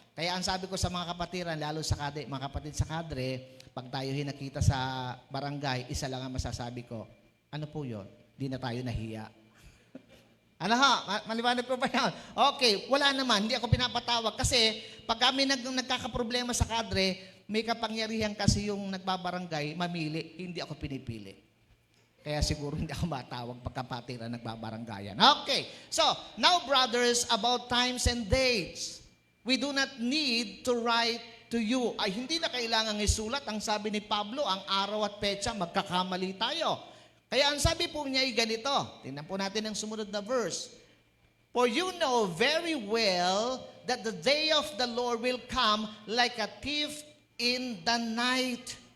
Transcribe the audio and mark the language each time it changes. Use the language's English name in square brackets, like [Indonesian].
[Filipino] Kaya ang sabi ko sa mga kapatiran, lalo sa Cadre, mga kapatid sa Cadre, pag tayo hinakita sa barangay, isa lang ang masasabi ko. Ano po yun? Di na tayo nahiya. Ano ha? Maliwanag ko ba yan? Okay, wala naman. Hindi ako pinapatawag. Kasi pag kami nagkakaproblema sa Cadre, may kapangyarihan kasi yung nagbabarangay, mamili. Hindi ako pinipili. Kaya siguro hindi ako matawag pagkapatiran nagbabaranggayan. [English] Okay, so now brothers, about times and dates. We do not need to write to you. [Filipino] Ay, hindi na kailangang isulat. Ang sabi ni Pablo, ang araw at petsa, magkakamali tayo. Kaya ang sabi po niya ay ganito. Tingnan po natin ang sumunod na verse. [English] For you know very well that the day of the Lord will come like a thief in the night.